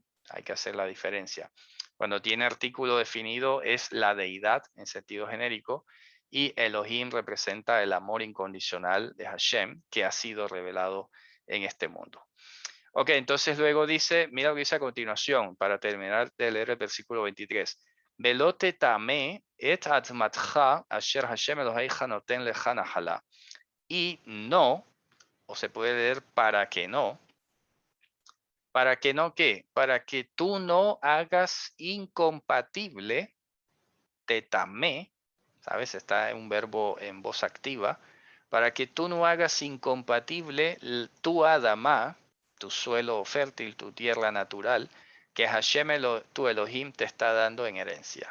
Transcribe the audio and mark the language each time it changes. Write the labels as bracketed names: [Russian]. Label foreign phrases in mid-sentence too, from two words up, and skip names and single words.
[Spanish] Hay que hacer la diferencia. Cuando tiene artículo definido es la deidad en sentido genérico y Elohim representa el amor incondicional de Hashem que ha sido revelado en este mundo. Ok, entonces luego dice, mira lo que dice a continuación, para terminar de leer el versículo 23. [Hebrew] ולא תטמא את אדמתך אשר השם אלוהיך נותן לך נחלה. [Spanish] Y no, o se puede leer para que no. ¿Para que no qué? Para que tú no hagas incompatible, tetame, ¿sabes? Está un verbo en voz activa. Para que tú no hagas incompatible tu Adama, tu suelo fértil, tu tierra natural, que Hashem, tu Elohim, te está dando en herencia.